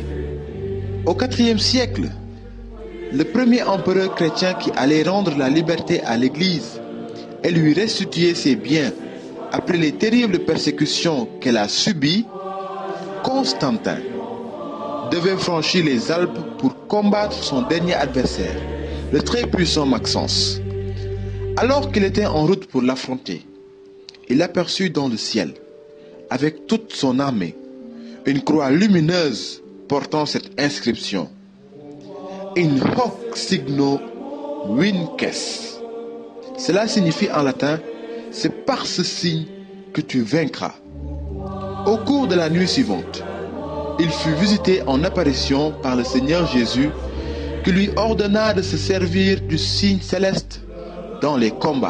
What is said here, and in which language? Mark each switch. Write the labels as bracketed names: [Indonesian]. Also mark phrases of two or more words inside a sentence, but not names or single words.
[French] Au IVe siècle, le premier empereur chrétien qui allait rendre la liberté à l'Église et lui restituer ses biens après les terribles persécutions qu'elle a subies, Constantin devait franchir les Alpes pour combattre son dernier adversaire, le très puissant Maxence. Alors qu'il était en route pour l'affronter, il aperçut dans le ciel, avec toute son armée, une croix lumineuse portant cette inscription: [Latin] In hoc signo vinces. [French] Cela signifie en latin: c'est par ce signe que tu vaincras. Au cours de la nuit suivante, il fut visité en apparition par le Seigneur Jésus, qui lui ordonna de se servir du signe céleste dans les combats.